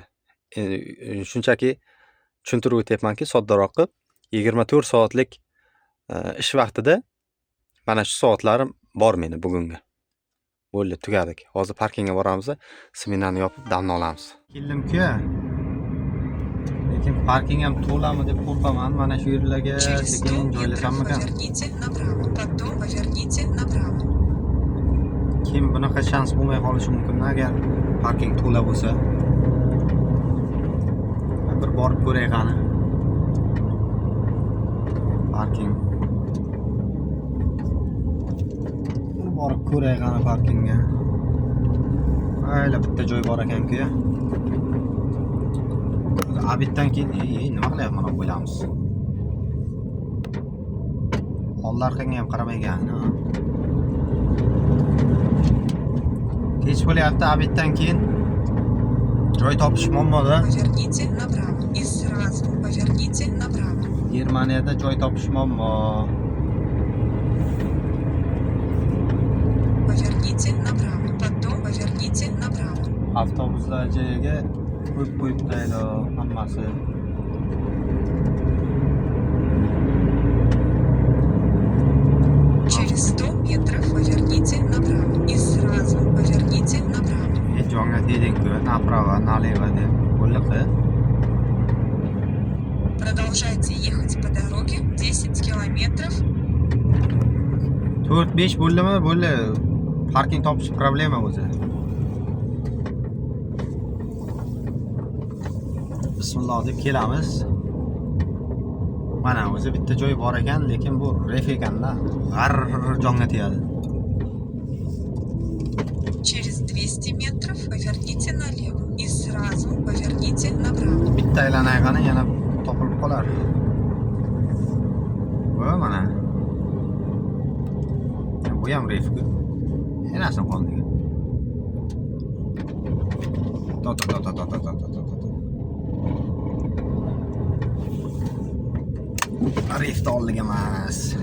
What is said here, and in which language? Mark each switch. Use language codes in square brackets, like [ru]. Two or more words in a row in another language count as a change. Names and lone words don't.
[uz] Shunchaki tushuntirib o'tyapmanki, soddaroq qilib 24 soatlik ish vaqtida mana shu soatlarim bor meni bugungi. Bo'ldi, tugadik. Hozir parkingga boramiz, smenani yopib damni olamiz. Keldim-ku. Lekin parking ham to'lami deb qo'rqaman. Mana shu yerlarga [ru] Через 100 [uz] sekin [ru] метров [uz] joylashammikan? [ru] поверните направо, потом поверните направо. [uz] Kim bunaqa shans bo'lmay qolishi mumkin agar parking to'la bo'lsa. Bir borib ko'ray qani. Parking. Bir borib ko'ray qani parkingga. Ayla bitta joy bor ekan-ku. Abitdan keyin nima qilyapman deb o'ylamiz. Oldlarga ham qaramaygan. Kech bo'lyapti, abitdan keyin joy topish muammoda. [ru] Поверните направо и сразу сразу поверните направо. [uz] Germaniyada joy topish muammo. [ru] Поверните направо. Потом поверните направо. [uz] Avtobuslar joyiga qo'yib qo'yibdi hammasi. [ru] Через 100 метров поверните направо. И сразу поверните направо. [uz] Jonga tegdi-ku, [ru] направо, налево [uz] deb bo'liqi. [ru] Продолжайте ехать по дороге 10 километров. [uz] 4-5 bo'ldimi? Bo'ldi. Parking topish problema o'zi. Bismillah deb kelamiz. Mana o'zi bitta joy bor ekan, lekin bu ref ekanda, g'ar jonga tegadi. [ru] Через 200 метров поверните налево. И сразу поверните направо. [uz] Bitta aylanayqani yana topilib qolar. Va mana. Bu ham refku. Enasi qoldi. To. Refda oldiga emas.